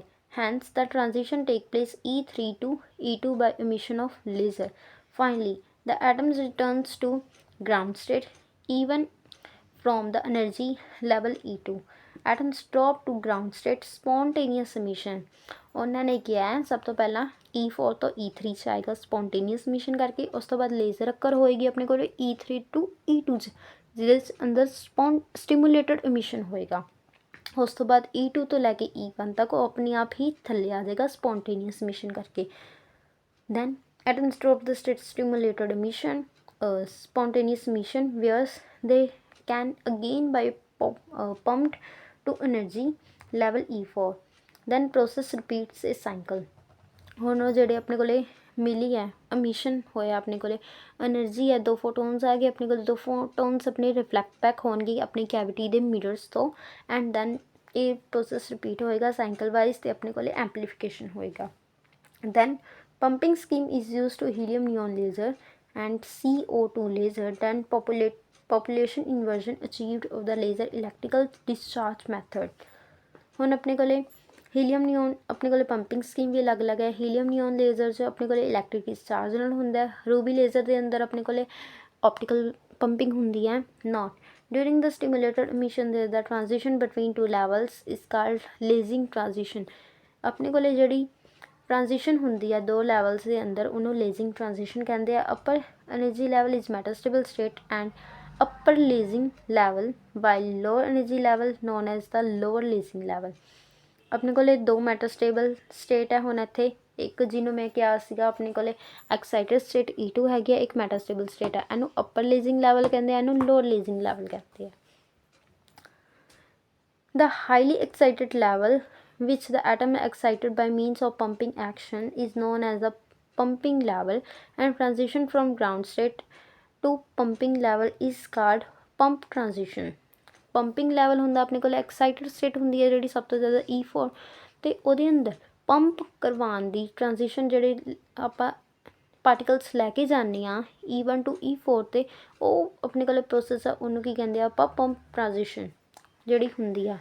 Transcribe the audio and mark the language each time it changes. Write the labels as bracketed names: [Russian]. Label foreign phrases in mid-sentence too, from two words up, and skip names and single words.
[English] Hence the transition take place E3 to E2 by emission of laser. Finally, the atoms returns to ground state even from the energy level E2. Atoms drop to ground state spontaneous emission. [Punjabi] ਉਹਨਾਂ ਨੇ ਕਿਹਾ ਸਭ ਤੋਂ ਪਹਿਲਾਂ E4 ਤੋਂ E3 'ਚ ਆਏਗਾ [English] spontaneous emission [Punjabi] ਕਰਕੇ, ਉਸ ਤੋਂ ਬਾਅਦ [English] laser occur [Punjabi] ਹੋਏਗੀ ਆਪਣੇ ਕੋਲ E3 to E2 'ਚ, ਜਿਹਦੇ 'ਚ ਅੰਦਰ [English] stimulated emission [Punjabi] ਹੋਏਗਾ। ਉਸ ਤੋਂ ਬਾਅਦ E2 ਤੋਂ ਲੈ ਕੇ E1 ਤੱਕ ਉਹ ਆਪਣੇ ਆਪ ਹੀ ਥੱਲੇ ਆ ਜਾਏਗਾ [English] spontaneous emission [Punjabi] ਕਰਕੇ। [English] ਦੈਨ atoms drop the state stimulated emission, spontaneous emission, whereas they can again by pumped to energy level E4. then process repeats a cycle। [Punjabi] ਹੁਣ ਉਹ ਜਿਹੜੇ ਆਪਣੇ ਕੋਲੇ ਮਿਲੀ ਹੈ ਐਮਿਸ਼ਨ ਹੋਇਆ, ਆਪਣੇ ਕੋਲੇ એનર્ਜੀ ਹੈ, 2 ਫੋਟੋਨਸ ਆ ਗਏ ਆਪਣੇ ਕੋਲ, 2 ਫੋਟੋਨਸ ਆਪਣੇ [English] reflect back [Punjabi] ਹੋਣਗੇ ਆਪਣੀ ਕੈਵਿਟੀ ਦੇ ਮਿਰਰਸ ਤੋਂ [English] and then [Punjabi] ਇਹ [English] process repeat [Punjabi] ਹੋਏਗਾ [English] cycle wise [Punjabi] ਤੇ ਆਪਣੇ ਕੋਲੇ ਐਂਪਲੀਫਿਕੇਸ਼ਨ ਹੋਏਗਾ। [English] ਦੈਨ pumping scheme is used to helium neon laser and CO2 laser, then population inversion achieved of the laser electrical discharge method। [Punjabi] ਹੁਣ ਆਪਣੇ ਕੋਲੇ [English] helium neon [Punjabi] ਆਪਣੇ ਕੋਲੇ [English] pumping scheme [Punjabi] ਵੀ ਅਲੱਗ-ਅਲੱਗ ਹੈ। [English] helium neon laser [Punjabi] 'ਚ ਆਪਣੇ ਕੋਲੇ [English] electric discharge [Punjabi] ਨਾਲ ਹੁੰਦਾ ਹੈ। [English] ruby laser [Punjabi] ਦੇ ਅੰਦਰ ਆਪਣੇ ਕੋਲੇ [English] optical pumping [Punjabi] ਹੁੰਦੀ ਹੈ ਨੋਟ। [English] During the stimulated emission [Punjabi] ਦੇ ਦਾ [English] transition between 2 levels is called lasing transition. [Punjabi] ਆਪਣੇ ਕੋਲੇ ਜਿਹੜੀ ਟ੍ਰਾਂਜੀਸ਼ਨ ਹੁੰਦੀ ਹੈ 2 ਲੈਵਲਸ ਦੇ ਅੰਦਰ, ਉਹਨੂੰ [English] lasing transition [Punjabi] ਕਹਿੰਦੇ ਆ। [English] Upper energy level is metastable state and upper lacing level while lower energy level known as the lower lacing level। [Punjabi] ਆਪਣੇ ਕੋਲੇ 2 [English] metastable state [Punjabi] ਹੈ ਹੁਣ ਇੱਥੇ, ਇੱਕ ਜਿਹਨੂੰ ਮੈਂ ਕਿਹਾ ਸੀਗਾ ਆਪਣੇ ਕੋਲੇ [English] excited state [Punjabi] E2 ਹੈਗੀ ਆ, ਇੱਕ [English] metastable state [Punjabi] ਹੈ। ਇਹਨੂੰ [English] upper lasing level [Punjabi] ਕਹਿੰਦੇ ਆ, ਇਹਨੂੰ [English] lower lasing level [Punjabi] ਕਹਿੰਦੇ ਆ। [English] The highly excited level which the atom is excited by means of pumping action is known as the pumping level and transition from ground state to pumping level is called pump transition। pumping level [Punjabi] ਹੁੰਦਾ ਆਪਣੇ ਕੋਲ [English] excited state [Punjabi] ਹੁੰਦੀ ਹੈ ਜਿਹੜੀ ਸਭ ਤੋਂ ਜ਼ਿਆਦਾ E4 ਅਤੇ ਉਹਦੇ ਅੰਦਰ ਪੰਪ ਕਰਵਾਉਣ ਦੀ ਟ੍ਰਾਂਜੀਸ਼ਨ ਜਿਹੜੇ ਆਪਾਂ ਪਾਰਟੀਕਲਸ ਲੈ ਕੇ ਜਾਂਦੇ ਹਾਂ E1 to E4 'ਤੇ, ਉਹ ਆਪਣੇ ਕੋਲ ਪ੍ਰੋਸੈਸ ਆ, ਉਹਨੂੰ ਕੀ ਕਹਿੰਦੇ ਆ ਆਪਾਂ [English] pump transition [Punjabi] ਜਿਹੜੀ ਹੁੰਦੀ ਆ।